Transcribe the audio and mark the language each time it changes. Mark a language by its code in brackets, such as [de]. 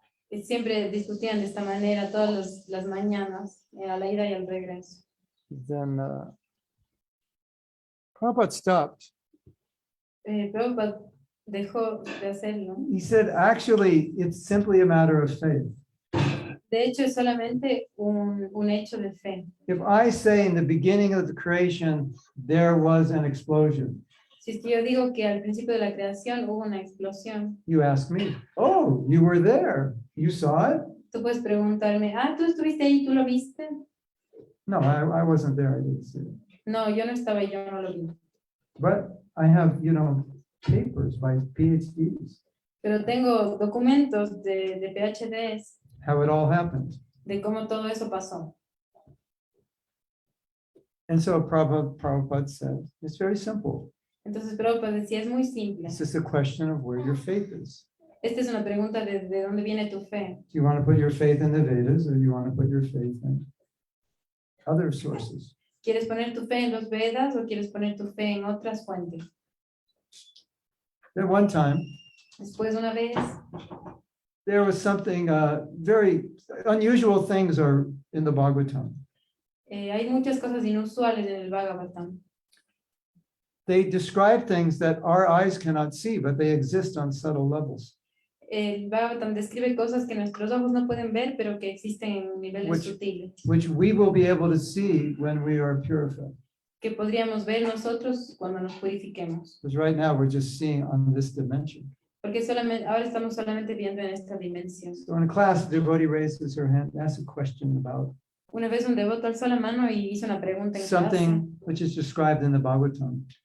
[es] Y siempre discutían de esta manera todas las mañanas, a la ida y al regreso. [en] Then Prabhupada stopped. [es] Prabhupada dejó de hacerlo. [en] He said, actually, it's simply a matter of faith. [es] De hecho, es solamente un hecho de fe. [en] If I say in the beginning of the creation, there was an explosion, [es] Si es que yo digo que al principio de la creación hubo una explosión, [en] you ask me, oh, you were there. You saw it? [es] tú puedes preguntarme, tú estuviste ahí, ¿tú lo viste? [en] No, I wasn't there. I didn't see it. [es] No, yo no estaba, yo no lo vi. [en] But I have, papers by PhDs, [es] Pero tengo documentos de PhDs [en] how it all happened. [es] de cómo todo eso pasó. [en] And so Prabhupada said, it's very simple. [es] Entonces Prabhupada decía, es muy simple. [en] It's just a question of where your faith is. [es] Esta es una pregunta de dónde viene tu fe. [en] Do you want to put your faith in the Vedas or do you want to put your faith in other sources? [es] ¿Quieres poner tu fe en los Vedas o quieres poner tu fe en otras fuentes? [en] At one time, [es] Después, una vez, [en] there was something very unusual things are in the Bhagavatam. [es] hay muchas cosas inusuales en el Bhagavatam. [en] They describe things that our eyes cannot see, but they exist on subtle levels. [es] El Bhagavatam describe cosas que nuestros ojos no pueden ver, pero que existen en niveles sutiles, [en] Which we will be able to see when we are purified. [es] que podríamos ver nosotros cuando nos purifiquemos. [en] Because right now we're just seeing on this dimension. [es] Porque ahora estamos solamente viendo en esta dimensión. [en] So in class, the devotee raises her hand, asks a question about [es] Una vez un devoto alzó la mano y hizo una pregunta en clase [en] something which is described in the Bhagavatam